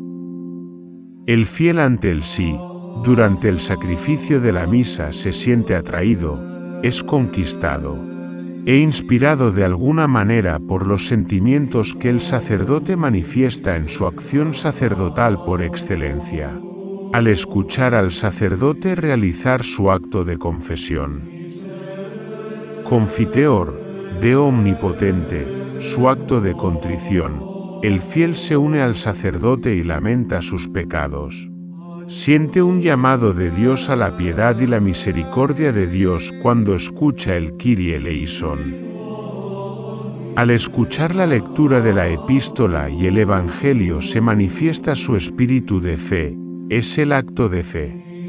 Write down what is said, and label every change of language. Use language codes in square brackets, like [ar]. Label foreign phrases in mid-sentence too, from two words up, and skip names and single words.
[es] El fiel ante el sí, durante el sacrificio de la misa se siente atraído, es conquistado e inspirado de alguna manera por los sentimientos que el sacerdote manifiesta en su acción sacerdotal por excelencia, al escuchar al sacerdote realizar su acto de confesión. [la] Confiteor, Deo omnipotente, [es] su acto de contrición, el fiel se une al sacerdote y lamenta sus pecados. Siente un llamado de Dios a la piedad y la misericordia de Dios cuando escucha el [el] Κύριε ἐλέησον. [es] Al escuchar la lectura de la epístola y el Evangelio se manifiesta su espíritu de fe, es el acto de fe.